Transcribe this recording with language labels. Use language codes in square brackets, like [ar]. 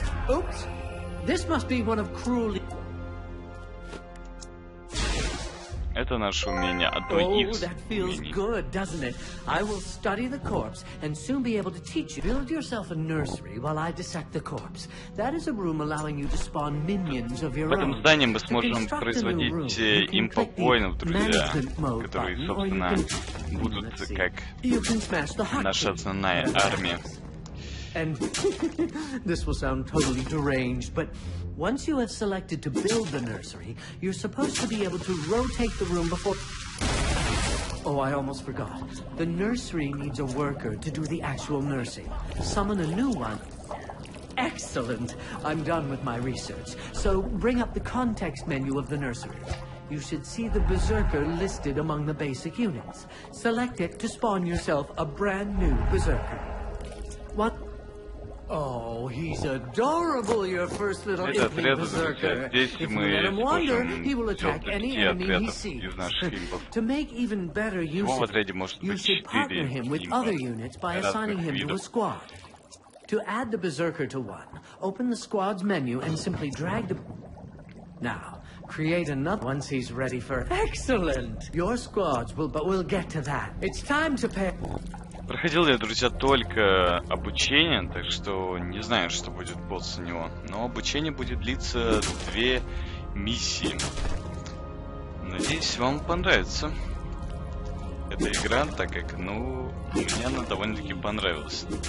[en] Oops, this must be one of Cruelly. [ru] Это наше умение, одно из умений. [en] Good, doesn't it? I will study the corpse and soon be able to teach you. Build yourself a nursery while I dissect the corpse. That is a room allowing you to spawn minions of your own. [ru] В этом здании мы сможем производить импов-воинов, друзья, которые, собственно, будут как наша основная армия. [en] And this will sound totally deranged, but once you have selected to build the nursery, you're supposed to be able to rotate the room before... Oh, I almost forgot. The nursery needs a worker to do the actual nursing. Summon a new one. Excellent! I'm done with my research. So bring up the context menu of the nursery. You should see the Berserker listed among the basic units. Select it to spawn yourself a brand new Berserker. What? Oh, he's adorable, your first little Imping Berserker. If you let him wander, he will attack any enemy he sees. To make even better use of it, you should partner him with other units by assigning him to a squad. To add the Berserker to one, open the squad's menu and simply drag the... Now, create another once he's ready for... Excellent! Your squads will... But we'll get to that. It's time to pay... [ru] Проходил я, друзья, только обучение, так что не знаю, что будет после него. Но обучение будет длиться 2 миссии. Надеюсь, вам понравится эта игра, так как, ну, мне она довольно-таки понравилась.